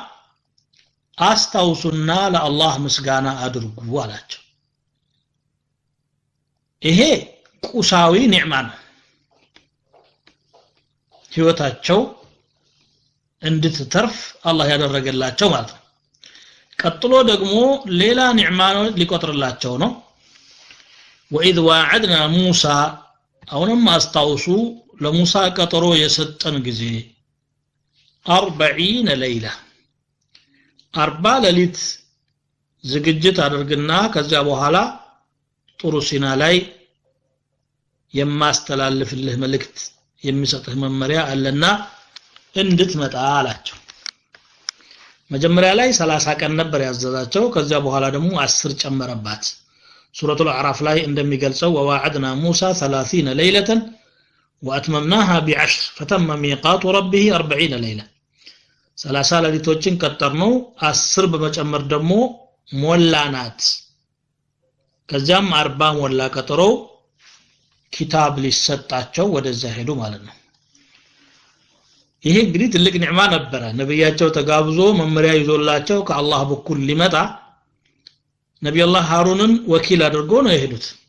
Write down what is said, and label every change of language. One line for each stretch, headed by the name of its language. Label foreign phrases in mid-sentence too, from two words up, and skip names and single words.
Amharic: አስታውሱና ለአላህ ምስጋና አድርጉ አላቸው ይሄ ቁሳዊ ኒዕማ ነው ህይወታቸው እንድትተርፍ አላህ ያደረገላቸው ማለት ነው ቀጥሎ ደግሞ ሌላ ኒዕማ ሊቆጥርላቸው ነው
Arabic: وإذ واعدنا موسى
Amharic: አሁንም አስታውሱ ለሙሳ ቀጠሮ የሰጠን ጊዜ 40 ليله 40 ሌሊት ዝግጅት አድርግና ከዛ በኋላ ጥሩ ሲና ላይ የማስተላልፍልህ መልእክት የሚሰጥህ መመሪያ አለና እንድትመጣ አላቸው መጀመሪያ ላይ 30 ቀን ነበር ያዘዛቸው ከዛ በኋላ ደግሞ 10 ጨመረባት ሱረቱል አዕራፍ ላይ እንደሚገልጸው وواعدنا
Arabic: موسى 30 ليله واتممناها ب10 فتم ميقات ربه 40 ليله
Amharic: 30 ሌሊቶችን ቀጠርነው 10 በመጨመር ደግሞ ሞላናት ከዛም 40 ሞላ ቀጠሮ ኪታብ ሊሰጣቸው ወደዛ ሄዱ ማለት ነው ይሄ እንግዲህ ትልቅ ኒዕማ ነበረ ነብያቸው ተጋብዞ መመሪያ ይዞላቸው ከአላህ በኩል ሊመጣ ነብዩላህ ሃሩንን ወኪል አድርጎ ነው የሄዱት